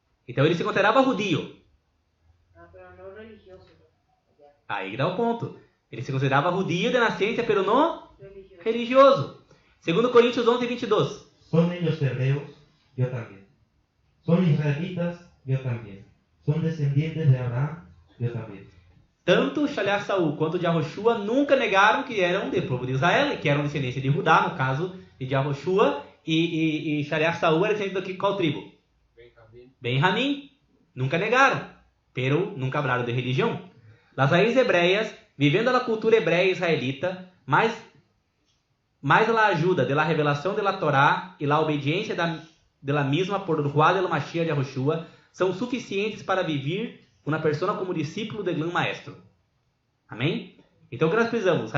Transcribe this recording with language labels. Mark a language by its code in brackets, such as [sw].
[pt] Então ele se considerava judio. [es] Pero no religioso. [pt] Aí dá o ponto. Ele se considerava judio de nascença, pero não religioso. 2 Coríntios 11:22. [es] Son ellos hebreos, yo también. Son israelitas, yo también. Son descendientes de Abraham, yo también. [pt] Tanto Shaliach Saul quanto Yahushua nunca negaram que eram do povo de Israel, que eram descendência de Judá, no caso de Yahushua, e Shaliach Saul era descendente de qual tribo? Benjamim. Nunca negaram, pero nunca hablaram de religião. As raízes hebreias, vivendo a cultura hebreia israelita, mais a ajuda da revelação da Torá e a obediência da mesma por Ruá del Mashiach de Yahushua, são suficientes para viver uma pessoa como discípulo do grande maestro. Amém? Então o que nós precisamos?